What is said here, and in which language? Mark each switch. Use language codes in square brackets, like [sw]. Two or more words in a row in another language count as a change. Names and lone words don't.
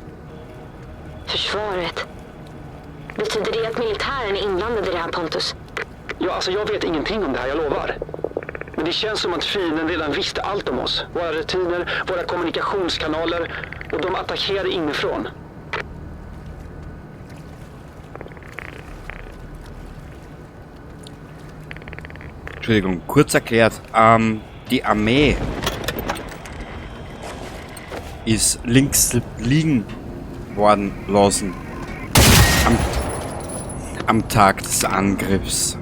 [sv] Försvaret. Betyder det att militären är inblandad i det här, Pontus? Ja, alltså jag vet ingenting om det här, jag lovar. Men det känns som att fienden redan visste allt om oss. Våra rutiner, våra kommunikationskanaler och de attackerade inifrån. [de] Entschuldigung, kurz erklärt, die Armee ist links liegen worden lassen am Tag des Angriffs.